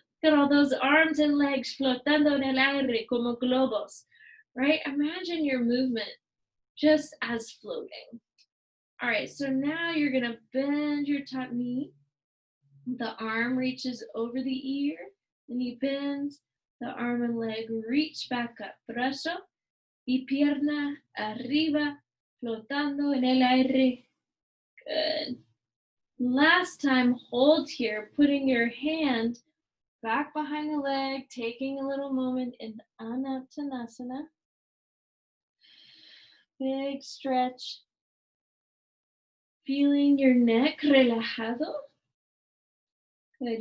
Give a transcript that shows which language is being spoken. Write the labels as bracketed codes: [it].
[en] Look at all those arms and legs [es] flotando en el aire como globos, [en] right? Imagine your movement just as floating. All right, so now you're gonna bend your top knee. The arm reaches over the ear, the knee bends, the arm and leg reach back up. [es] Brazo y pierna arriba, flotando en el aire. [en] Good. Last time, hold here, putting your hand back behind the leg, taking a little moment in Anuttanasana. Big stretch. Feeling your neck relajado. Good.